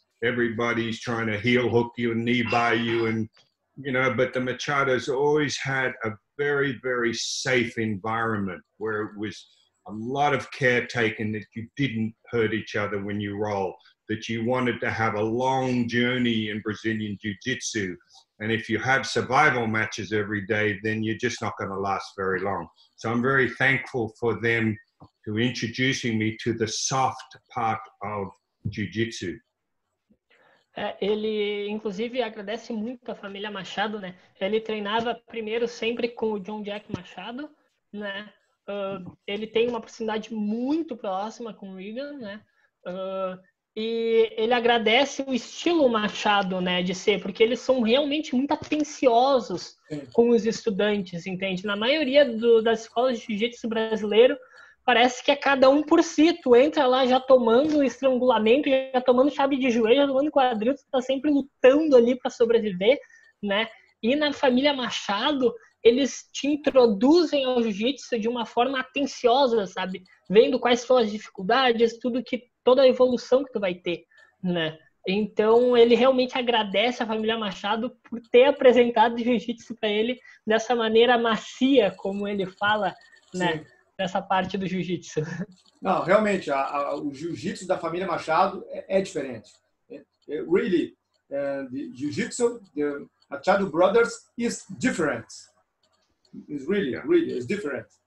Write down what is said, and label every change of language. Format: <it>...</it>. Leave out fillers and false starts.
<en>Everybody's trying to heel hook you and knee bar you, and you know, but the Machados always had a very, very safe environment where it was a lot of care taken that you didn't hurt each other when you roll, that you wanted to have a long journey in Brazilian Jiu-Jitsu. And if you have survival matches every day, then you're just not going to last very long. So I'm very thankful for them to introducing me to the soft part of Jiu-Jitsu.</en> <pt>Ele, inclusive, agradece muito a família Machado, né? Ele treinava primeiro sempre com o John Jack Machado, né? Ele tem uma proximidade muito próxima com o Regan, né? E ele agradece o estilo Machado, né, de ser, porque eles são realmente muito atenciosos com os estudantes, entende? Na maioria das escolas de jiu-jitsu brasileiro, parece que é cada um por si. Tu entra lá já tomando estrangulamento, já tomando chave de joelho, já tomando quadril, tu tá sempre lutando ali para sobreviver, né? E na família Machado, eles te introduzem ao jiu-jitsu de uma forma atenciosa, sabe? Vendo quais são as dificuldades, toda a evolução que tu vai ter, né? Então, ele realmente agradece a família Machado por ter apresentado o jiu-jitsu para ele dessa maneira macia, como ele fala, né? Sim. Nessa parte do jiu-jitsu. Não, realmente, o jiu-jitsu da família Machado é diferente.</pt> <en>Really, the jiu-jitsu, the Machado brothers is different. It's really, really, it's different.</en>